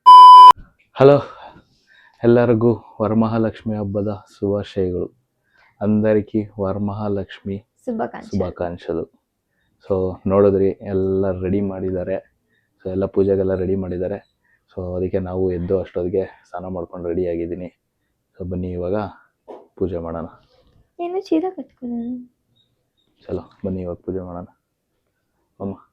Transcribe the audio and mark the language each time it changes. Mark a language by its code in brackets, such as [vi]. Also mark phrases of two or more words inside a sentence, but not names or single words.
[kn] ಹಲೋ ಎಲ್ಲರಿಗೂ ವರಮಹಾಲಕ್ಷ್ಮಿ ಹಬ್ಬದ ಶುಭಾಶಯಗಳು [te] అందరికీ వరమహాలక్ష్మి శుభాకాంక్షలు [kn] ಸೊ ನೋಡಿದ್ರಿ ಎಲ್ಲ ರೆಡಿ ಮಾಡಿದ್ದಾರೆ ಸೊ ಎಲ್ಲ ಪೂಜೆಗೆಲ್ಲ ರೆಡಿ ಮಾಡಿದ್ದಾರೆ ಸೊ ಅದಕ್ಕೆ ನಾವು ಎದ್ದು ಅಷ್ಟೊತ್ತಿಗೆ ಸ್ನಾನ ಮಾಡ್ಕೊಂಡು ರೆಡಿ ಆಗಿದ್ದೀನಿ ಸೊ ಬನ್ನಿ ಇವಾಗ ಪೂಜೆ ಮಾಡೋಣ [te] నేను చీర కట్టుకున్నాను [kn] ಚಲೋ ಬನ್ನಿ ಇವಾಗ ಪೂಜೆ ಮಾಡೋಣ ಅಮ್ಮ